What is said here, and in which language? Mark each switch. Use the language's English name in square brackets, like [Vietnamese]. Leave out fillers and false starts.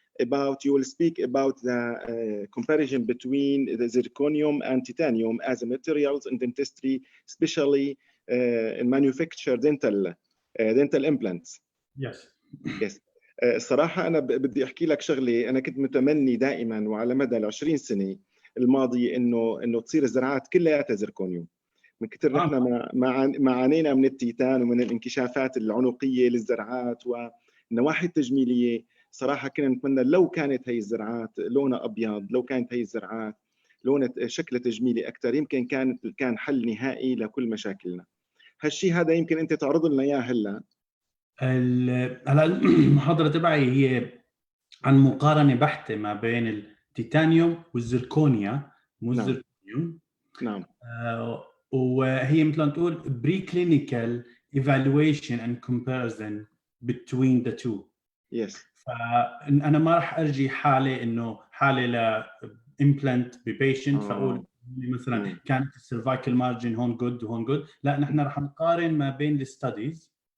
[English] You will speak about the comparison between the zirconium and titanium as a materials in dentistry, especially in manufactured dental implants. Yes. Yes. [Arabic] الصراحة أنا بدي أحكي لك شغلة. أنا كنت متمني دائما وعلى مدى 20 سنة الماضية إنه تصير الزراعات كلها زركونيوم. من كثر نحن ما عانينا من التيتان ومن الانكشافات العنقية للزرعات والنواحي التجميلية. صراحة كنا نتمنى لو كانت هي الزرعات لونها أبيض، لو كانت هي الزرعات لونها شكل تجميلي أكثر، يمكن كان حل نهائي لكل مشاكلنا. هالشيء هذا يمكن أنت تعرض لنا إياه هلا. هلا المحاضرة تبعي هي عن مقارنة بحتة ما بين التيتانيوم والزركونيا، مو الزركونيوم. نعم. وهي مثل ما نقول [English] pre-clinical evaluation and comparison between the two. Yes. [Arabic] فأنا ما راح أرجي حالة ل implant ببيشنت فأقول مثلا كانت السيرفايكال مارجن هون good وهون good. لا، نحن راح نقارن ما بين الستاديز